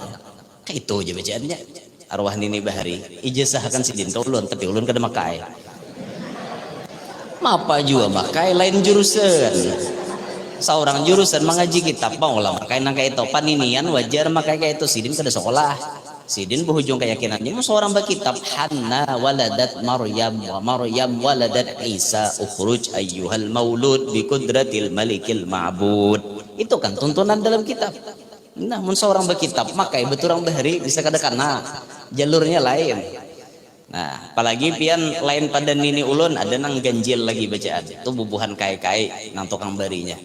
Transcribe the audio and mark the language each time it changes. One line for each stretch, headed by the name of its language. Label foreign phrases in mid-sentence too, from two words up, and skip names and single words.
Banjar: Kayak itu aja bacaannya. Arwah nini bahari ijazahkan sidin ke ulun tapi ulun kada makai. Mapa juga makai lain jurusan. Seorang jurusan mengaji kitab mau lah makai nang kayak itu paninian wajar makai kayak itu sidin kada sekolah sidin berhujung keyakinannya mau seorang berkitab
Arabic: حنة ولدت مريم ومريم ولدت عيسى اخرج أيها المولود بقدرة الملك المعبود.
Banjar: Itu kan tuntunan dalam kitab. Nah mun seorang berkitab makai beturang bahari bisa kada kana jalurnya lain. Nah apalagi pian lain pada nini ulun ada nang ganjil lagi bacaan itu bubuhan kai-kai nang tukang barinya.